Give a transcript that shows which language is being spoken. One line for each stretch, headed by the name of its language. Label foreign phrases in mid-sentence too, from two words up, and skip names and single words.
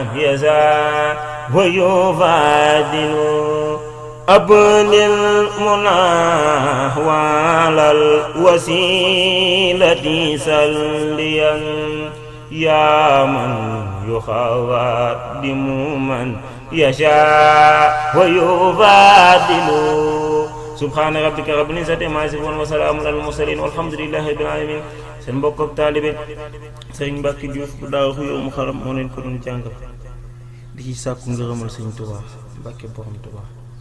Arabic: يزال ويفادل أبني المنى وعلى الوسيلة سليا يا من يخادم من يشاء ويفادل سبحان ربك رب العزة عما يصفون وسلام على المرسلين والحمد لله رب العالمين.
Wolof: seen mbokk ak taalibe Serigne Mbacke Diouf bu daaw xuyoo mu xaram moo leen ko doon jàngal di ci sàkku ngërëmal Serigne Touba Mbacke borom Touba.